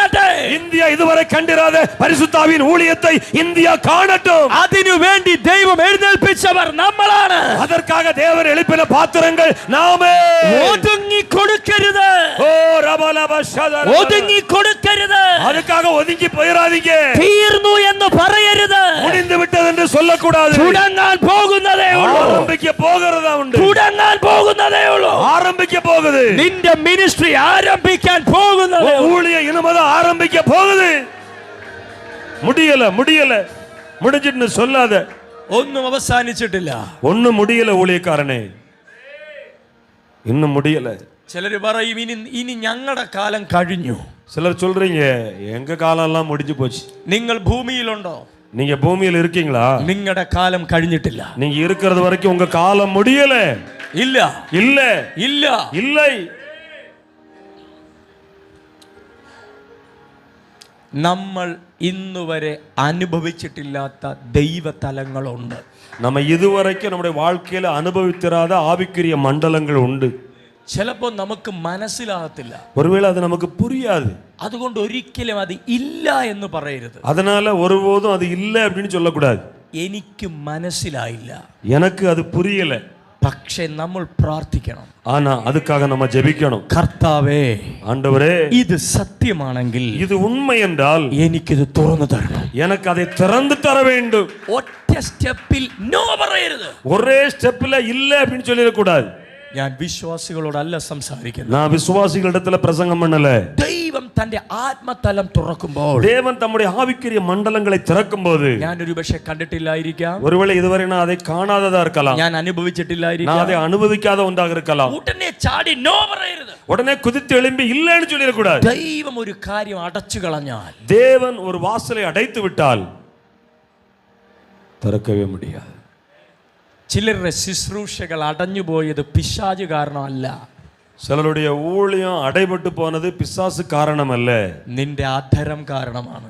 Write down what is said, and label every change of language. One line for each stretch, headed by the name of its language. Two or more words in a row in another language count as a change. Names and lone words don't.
Tamil: இந்தியா இதுவரை கண்டிராத பரிசுத்தாவின் ஊழியத்தை இந்தியா காணட்டும்.
Malayalam: അതിനുവേണ്ടി ദൈവം എഴുന്നേൽപ്പിച്ചവർ നമ്മളാണ്.
Tamil: அதற்காக தேவன் எழுப்பின பாத்திரங்கள் நாமே.
Malayalam: ഒതുങ്ങി കൊടുക്കരുത്, ஓ ரபலப ஷதர, ഒതുങ്ങി കൊടുക്കരുത്.
Tamil: அதுக்காக ஒதுங்கி போயிராதீங்க.
Malayalam: തീർന്നു എന്ന് പറയരുത്.
Tamil: முடிந்து விட்டது என்று சொல்லக்கூடாது.
Malayalam: തുടങ്ങാൻ പോകുന്നതേ ഉള്ളൂ.
Tamil: ஆரம்பிக்க போகிறதா உண்டு.
Malayalam: തുടങ്ങാൻ പോകുന്നതേ ഉള്ളൂ.
Tamil: ஆரம்பிக்க போகுது.
Malayalam: നിന്റെ മിനിസ്ട്രി ആരംഭിക്കാൻ പോകുന്നത്.
Tamil: ஊழியம் இனிமேதான் ஆரம்பிக்க போகுது. முடியல முடியல முடிஞ்சிட்டு சொல்லாத.
Malayalam: ഒന്നും അവസാനിച്ചിട്ടില്ല.
Tamil: ஒண்ணும் முடியல ஊழியக்காரனே, இன்னும் முடியல.
Malayalam: ചിലര് പറയും ഇനി ഞങ്ങളുടെ കാലം കഴിഞ്ഞു.
Tamil: சிலர் சொல்றீங்க எங்க காலம் எல்லாம் முடிஞ்சு போச்சு.
Malayalam: നിങ്ങൾ ഭൂമിയിലുണ്ടോ?
Tamil: நீங்க பூமியில் இருக்கீங்களா?
Malayalam: നിങ്ങളുടെ കാലം കഴിഞ്ഞിട്ടില്ല.
Tamil: நீங்க இருக்கிறது வரைக்கும் உங்க காலம் முடியல.
Malayalam: ഇല്ല
Tamil: இல்ல
Malayalam: ഇല്ല.
Tamil: இல்லை.
Malayalam: നമ്മൾ ഇന്നുവരെ അനുഭവിച്ചിട്ടില്ലാത്ത ദൈവതലങ്ങളുണ്ട്.
Tamil: நம்ம இதுவரைக்கும் நம்முடைய வாழ்க்கையில அனுபவித்திராத ஆவிக்குரிய மண்டலங்கள் உண்டு.
Malayalam: ചിലപ്പോൾ നമുക്ക് മനസ്സിലാകത്തില്ല.
Tamil: ஒருவேளை அது நமக்கு புரியாது.
Malayalam: അതുകൊണ്ട് ഒരിക്കലും അത് ഇല്ല എന്ന് പറയരുത്.
Tamil: அதனால ஒருபோதும் அது இல்லை அப்படின்னு சொல்லக்கூடாது.
Malayalam: എനിക്ക് മനസ്സിലായില്ല,
Tamil: எனக்கு அது புரியல.
Malayalam: പക്ഷേ നമ്മൾ പ്രാർത്ഥിക്കണം.
Tamil: ஆனா அதுக்காக நம்ம ஜெபிக்கணும்.
Malayalam: കർത്താവേ,
Tamil: ஆண்டவரே,
Malayalam: ഇത് സത്യമാണെങ്കിൽ
Tamil: இது உண்மை என்றால்
Malayalam: എനിക്കിത് തുറന്നു തരണം.
Tamil: எனக்கு அதை திறந்து தர வேண்டும்.
Malayalam: ഒറ്റ സ്റ്റെപ്പിൽ നോ പറയരുത്.
Tamil: ஒரே ஸ்டெப்ல இல்ல அப்படின்னு சொல்லிடக்கூடாது.
Malayalam: ഞാൻ വിശ്വാസികളോടല്ല സംസാരിക്കുന്നത്.
Tamil: நான் விசுவாசிகளிடத்துல பிரசங்கம் பண்ணல.
Malayalam: ദൈവം തന്റെ ആത്മതലം തുറക്കുമ്പോൾ,
Tamil: தேவன் தம்முடைய ஆவிக்குரிய மண்டலங்களை திறக்கும்போது,
Malayalam: ഞാൻ ഒരു പക്ഷേ കണ്ടിട്ടില്ലായിരിക്കാം,
Tamil: ஒருவேளை இதுவரை நான் அதை காணாததா இருக்கலாம்,
Malayalam: ഞാൻ
Tamil: நான்
Malayalam: അനുഭവിച്ചിട്ടില്ലായിരിക്കാം,
Tamil: அதை அனுபவிக்காத ஒன்றாக இருக்கலாம்.
Malayalam: ഉടനെ ചാടി നോ പറയരുത്.
Tamil: உடனே குதித்து எழும்பி இல்லைன்னு சொல்லிடக்கூடாது.
Malayalam: ദൈവം ഒരു കാര്യം അടച്ചു കളഞ്ഞാൽ,
Tamil: தேவன் ஒரு வாசலை அடைத்து விட்டால் திறக்கவே முடியாது.
Malayalam: ചിലരുടെ ശുശ്രൂഷകൾ അടഞ്ഞുപോയത് പിശാച് കാരണമല്ല.
Tamil: சிலருடைய ஊழியம் அடைபட்டு போனது பிசாசு காரணம் அல்ல,
Malayalam: നിന്റെ അധരം കാരണമാണ്.